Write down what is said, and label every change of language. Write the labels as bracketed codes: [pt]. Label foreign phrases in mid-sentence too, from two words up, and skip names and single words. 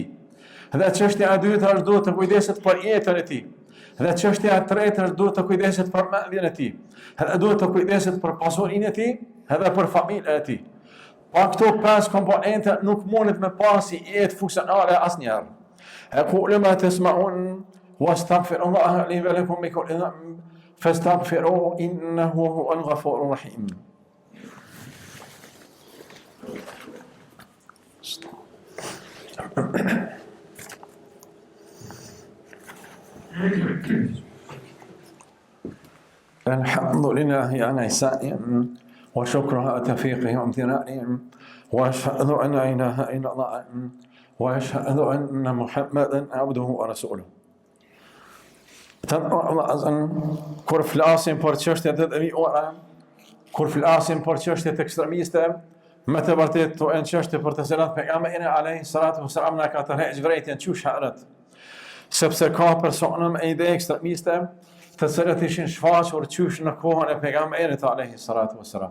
[sq] Dhe çështja e dytë është duhet të kujdeset për jetën e tij. Dhe çështja e tretë është duhet të kujdeset për mendjen e tij. Dhe duhet të kujdeset për pasurinë e tij, edhe për familjen e tij. Pa këto 5 komponente nuk mundet me pasi jetë funksionale asnjëherë. [ar] أقول ما تسمعون واستغفر الله لي ولكم من كل ذنب فاستغفروه إنه هو الغفور الرحيم. الحمد لله على إحسانهم وشكرها توفيقهم وامتنانهم وأشهد أن لا إله إلا الله وأشهد أن محمدا عبده ورسوله. [sq] Kur flasim për çështje të devijore, kur flasim për çështje të ekstremiste, me të vërtetë to janë çështje për të cilat pejgamberi [ar] عليه الصلاة والسلام [sq] na ka tërheqë vërejtjen çu shaharet. Sepse ka persona me ide ekstremiste, të cilët ishin shfaqur çysh në kohën e pejgamberit [ar] عليه الصلاة والسلام.